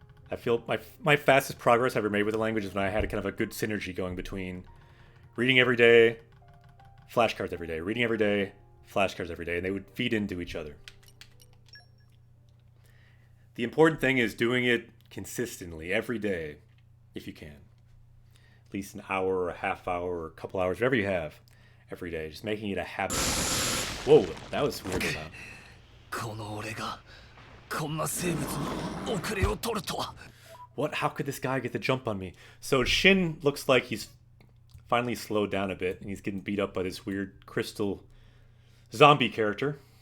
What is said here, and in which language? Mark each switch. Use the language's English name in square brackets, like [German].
[English] I feel my fastest progress I ever made with the language is when I had kind of a good synergy going between reading every day, flashcards every day, reading every day, flashcards every day, and they would feed into each other. The important thing is doing it consistently every day, if you can. At least an hour or a half hour or a couple hours, whatever you have, every day. Just making it a habit. Whoa, that was weird enough. [Japanese] この俺がこんな生物に遅れを取るとは。 [English] What? How could this guy get the jump on me? So Shin looks like he's finally slowed down a bit, and he's getting beat up by this weird crystal zombie character.